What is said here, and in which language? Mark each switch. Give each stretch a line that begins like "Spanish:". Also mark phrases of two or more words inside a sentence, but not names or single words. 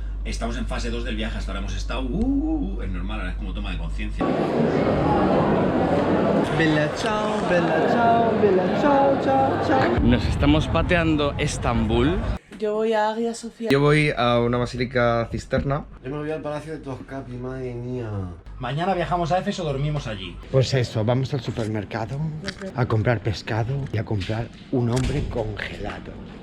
Spanish: Estamos en fase 2 del viaje, hasta ahora hemos estado... es normal, ahora es como toma de conciencia.
Italian: Bella ciao, bella ciao, bella ciao, ciao, ciao.
Spanish: Nos estamos pateando Estambul. Yo voy a Hagia Sofía. Yo voy a una basílica cisterna. Yo me voy al Palacio de Toscapi, madre mía. Mañana viajamos a Éfeso, dormimos allí. Pues eso, vamos al supermercado a comprar pescado y a comprar un hombre congelado.